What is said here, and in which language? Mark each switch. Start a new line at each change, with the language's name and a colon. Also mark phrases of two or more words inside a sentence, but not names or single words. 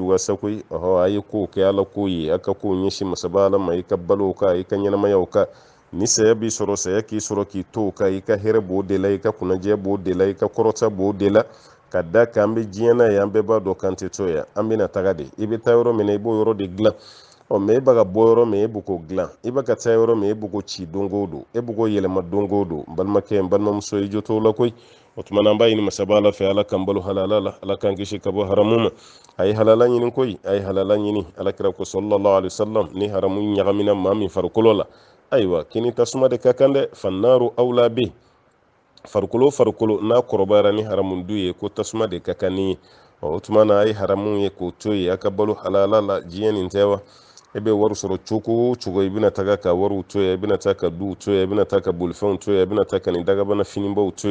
Bambara: juguya sa koyi a ye kow kɛ Ala ko ye a ka kow ɲɛsin masaba Ala ma i ka balo o kan i ka ɲɛnamayaw kan ni saya b'i sɔrɔ saya k'i sɔrɔ k'i to o kan i ka hɛrɛ b'o de la i ka kunnadiya b'o de la i ka kɔrɔta b'o de la ka da kan an bɛ diɲɛ na ye an bɛɛ b'a dɔn k'an tɛ to yan an bɛna taga de i bɛ taa yɔrɔ min na i b'o yɔrɔ de dilan mɛ e bɛ ka bɔ yɔrɔ min e bɛ k'o dilan i bɛ ka taa yɔrɔ min e bɛ k'o ci don o don e bɛ k'o yɛlɛma don o don n balimakɛ n balimamuso i jo t'o la koyi o tuma na an b'a ɲini masaba Ala fɛ Ala k'an balo halala la Ala k'an kisi ka bɔ haramu ma a ye halala ɲini koyi a ye halala ɲini Alakira ko
Arabic: صلى الله عليه وسلم
Bambara: ni haramu ɲagamina maa min farikolo la ayiwa kini tasuma de ka kan dɛ
Arabic: فالنار أولى به
Bambara: farikolo n'a kɔrɔbayara ni haramu dun ye ko tasuma de ka kan ni ye o tuma na a ye haramu ye k'o to yen a ka balo halala la diɲɛ nin tɛ wa e bɛ wari sɔrɔ cogo o cogo i bɛna taga ka wariw to yan i bɛna taa ka duw to yan i bɛna taa ka bolifɛnw to yan i bɛna taa ka nin dagabana finibaw to